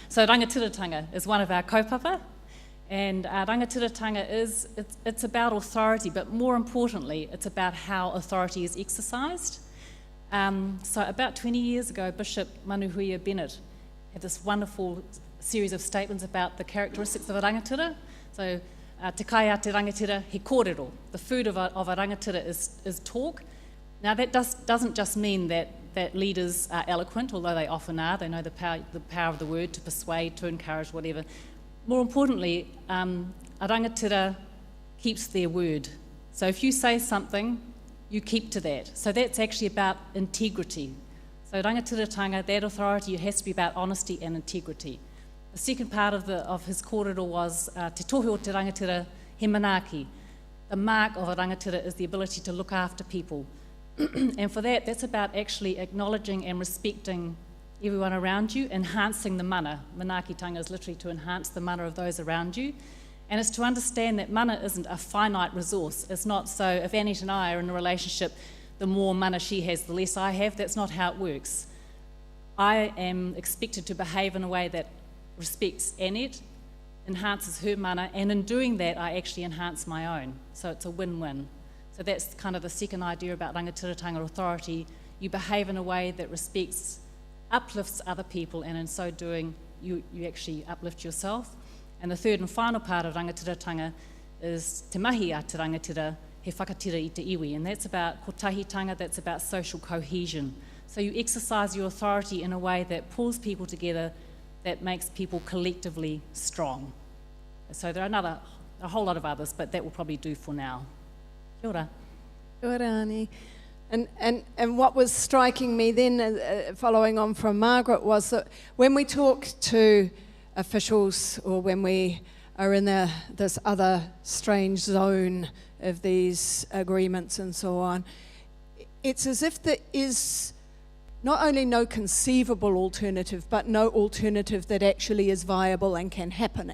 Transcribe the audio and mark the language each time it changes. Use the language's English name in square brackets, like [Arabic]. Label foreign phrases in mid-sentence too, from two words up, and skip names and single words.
[English] So rangatiratanga is one of our kaupapa, and rangatiratanga it's about authority, but more importantly, it's about how authority is exercised. So about 20 years ago, Bishop Manuhuia Bennett had this wonderful series of statements about the characteristics of a rangatira. [Māori] So te kai a te rangatira, he kōrero. [English] The food of a rangatira is talk. Now that doesn't just mean that leaders are eloquent, although they often are. They know the power of the word to persuade, to encourage, whatever. More importantly, a rangatira keeps their word. So if you say something, you keep to that. So that's actually about integrity. So rangatiratanga, that authority, it has to be about honesty and integrity. The second part of his kōrero was [Māori] te tohe o te rangatira he manaaki. [English] The mark of a rangatira is the ability to look after people. And for that, that's about actually acknowledging and respecting everyone around you, enhancing the mana. Manaakitanga is literally to enhance the mana of those around you. And it's to understand that mana isn't a finite resource. It's not so if Annette and I are in a relationship, the more mana she has, the less I have. That's not how it works. I am expected to behave in a way that respects Annette, enhances her mana, and in doing that, I actually enhance my own. So it's a win-win. So that's kind of the second idea about rangatiratanga authority. You behave in a way that respects, uplifts other people, and in so doing, you actually uplift yourself. And the third and final part of rangatiratanga is [Māori] te mahi a te rangatira, he whakatira i te iwi, [English] and that's about kotahitanga, that's about social cohesion. So you exercise your authority in a way that pulls people together, that makes people collectively strong. So there are a whole lot of others, but that will probably do for now. [Māori] Kia ora. Kia ora, Ani. [English] And what was striking me then, following on from Margaret, was that when we talk to officials or when we are in this other strange zone of these agreements and so on, it's as if there is not only no conceivable alternative, but no alternative that actually is viable and can happen.